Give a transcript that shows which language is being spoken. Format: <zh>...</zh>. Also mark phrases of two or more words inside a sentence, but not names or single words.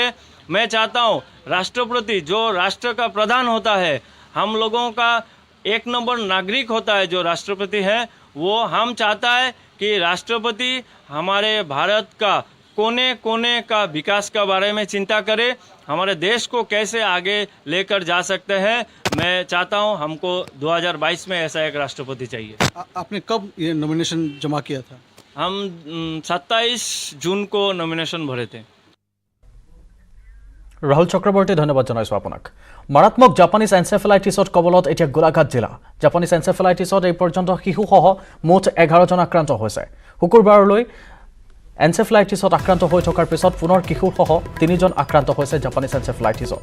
<hi>मैं चाहता हूँ राष्ट्रपति जो राष्ट्र का प्रधान होता है, हम लोगों का 1 नंबर नागरिक होता है जो राष्ट्रपति है, वो हम चाहता है कि राष्ट्रपति हमारे भारत का कोने कोने का विकास का बारे में चिंता करे, हमारे देश को कैसे आगे लेकर जा सकते हैं। मैं चाहता हूं हमको 2022 में ऐसा एक राष्ट्रपति चाहिए। आपने कब ये नॉमिनेशन जमा किया था? हम 27 जून को नॉमिनेशन भरे थे।</hi> <as>ৰাহুল চক্ৰৱৰ্তী, ধন্যবাদ জনাইছোঁ আপোনাক। মাৰাত্মক জাপানীজ এনচেফেলাইটিছত কবলত এতিয়া গোলাঘাট জিলা। জাপানীজ এনচেফেলাইটিছত এই পৰ্যন্ত শিশুসহ মুঠ 11জন আক্ৰান্ত হৈছে। শুকুৰবাৰলৈ এনচেফেলাইটিছত আক্ৰান্ত হৈ থকাৰ পিছত পুনৰ কিশোৰসহ 3জন আক্ৰান্ত হৈছে জাপানীজ এনচেফেলাইটিছত।</as>